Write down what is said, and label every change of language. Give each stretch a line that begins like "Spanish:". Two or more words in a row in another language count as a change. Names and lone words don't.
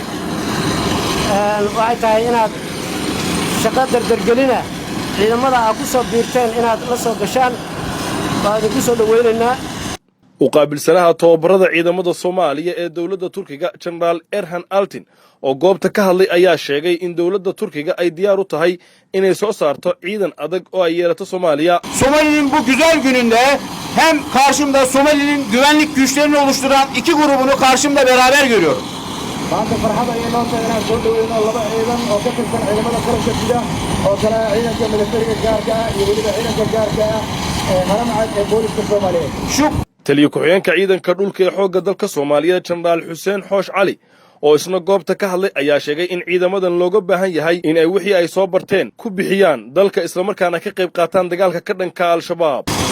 Somali: waxay tahay inaad shaqo dardargelina ciidamada aad ku soo biirteen inaad la soo gashaan baa idinku soo dhawaynaynaa. u qaabilsanaha tababarada ciidamada Soomaaliya ee dawladda Turkiga General Erhan Altin oo goobta ka hadlay ayaa sheegay in dawladda Turkiga ay diyaar u tahay inay soo saarto ciidan adag oo ay yeelato Soomaaliya.
Turkish: Somali'nin bu güzel gününde hem karşımda Somali'nin güvenlik güçlerini oluşturan iki grubunu karşımda beraber görüyorum.
Somali: maanta farxad ayay noo tahay inaan soo dhaweyno laba ciidan oo ka tirsan ciidamada qaranka sida oo kale ciidanka militariga gaarka ah iyo weliba ciidanka gaarka ah ee Haramcad ee booliska Soomaaliyeed. taliye ku-xigeenka ciidanka dhulka ee xoogga dalka Soomaaliya General Xuseen Xoosh Cali oo isna goobta ka hadlay ayaa sheegay in ciidamadan looga baahan yahay in ay wixii ay soo barteen ku bixiyaan dalka isla markaana ka qayb qaataan dagaalka ka dhanka Al-Shabaab.